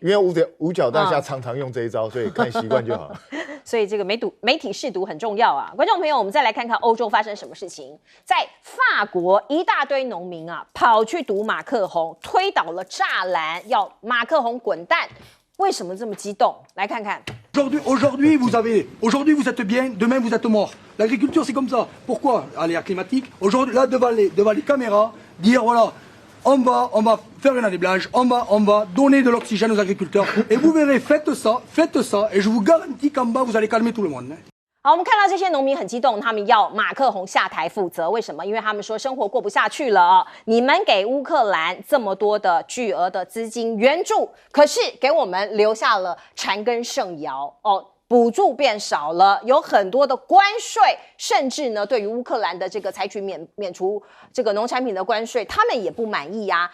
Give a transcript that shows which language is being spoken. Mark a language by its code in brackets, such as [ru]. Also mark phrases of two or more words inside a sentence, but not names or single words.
[zh] 因为五角大厦常常用这一招，所以看习惯就好。所以这个媒体识读很重要啊，观众朋友，我们再来看看欧洲发生什么事情。在法国，一大堆农民啊跑去堵马克宏，推倒了栅栏，要马克宏滚蛋。为什么这么激动？来看看。 [fr] Aujourd'hui, vous êtes bien, demain vous êtes mort. L'agriculture, c'est comme ça. Pourquoi? Aléa climatique. Aujourd'hui, là, devant les caméras, dire voilà, on va faire un anéblage, on va donner de l'oxygène aux agriculteurs. Et vous verrez, faites ça, et je vous garantis qu'en bas, vous allez calmer tout le monde. [zh] 好，我们看到这些农民很激动，他们要马克宏下台负责。为什么？因为他们说生活过不下去了哦。你们给乌克兰这么多的巨额的资金援助，可是给我们留下了残羹剩肴哦。补助变少了，有很多的关税，甚至呢，对于乌克兰的这个采取免除这个农产品的关税，他们也不满意啊。